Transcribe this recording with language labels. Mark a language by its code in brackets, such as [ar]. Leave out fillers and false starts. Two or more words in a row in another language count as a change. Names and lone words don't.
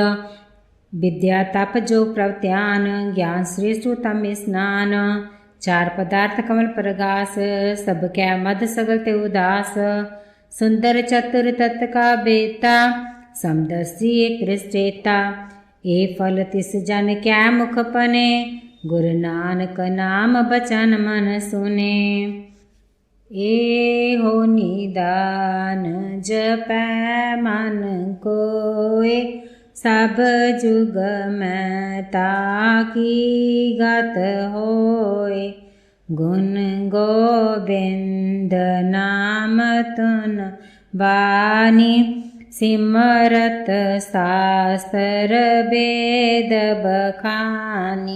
[pa] ਬਿਦਿਆ ਤਪੁ ਜੋਗੁ ਪ੍ਰਭ ਧਿਆਨੁ ਗਿਆਨੁ ਸ੍ਰੇਸਟ ਊਤਮ ਇਸਨਾਨੁ। ਚਾਰਿ ਪਦਾਰਥ ਕਮਲ ਪ੍ਰਗਾਸ ਸਭ ਕੈ ਮਧਿ ਸਗਲ ਤੇ ਉਦਾਸ। ਸੁੰਦਰੁ ਚਤੁਰੁ ਤਤ ਕਾ ਬੇਤਾ ਸਮਦਰਸੀ ਏਕ ਦ੍ਰਿਸਟੇਤਾ। ਇਹ ਫਲ ਤਿਸੁ ਜਨ ਕੈ ਮੁਖਿ ਭਨੇ ਗੁਰ ਨਾਨਕ ਨਾਮ ਬਚਨ ਮਨਿ ਸੁਨੇ। ਇਹੁ ਨਿਧਾਨੁ ਜਪੈ ਮਨਿ ਕੋਇ ਸਭ ਜੁਗ ਮਹਿ ਤਾ ਕੀ ਗਤਿ ਹੋਇ। ਗੁਣ ਗੋਬਿੰਦ ਨਾਮ ਧੁਨਿ ਬਾਣੀ ਸਿਮ੍ਰਿਤਿ ਸਾਸਤ੍ਰ ਬੇਦ ਬਖਾਣੀ।